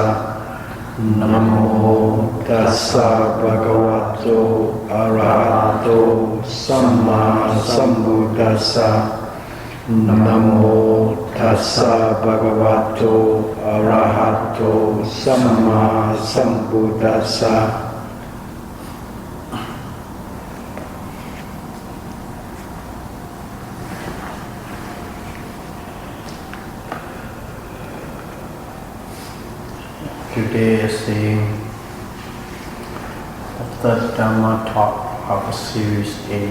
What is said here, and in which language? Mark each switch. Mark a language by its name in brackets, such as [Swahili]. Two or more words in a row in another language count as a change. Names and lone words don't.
[Pali] Namo Tassa Bhagavato Arahato Samma Sambuddhassa. Namo Tassa Bhagavato Arahato Samma Sambuddhassa. [English] Today is the third Dhamma talk of Series A.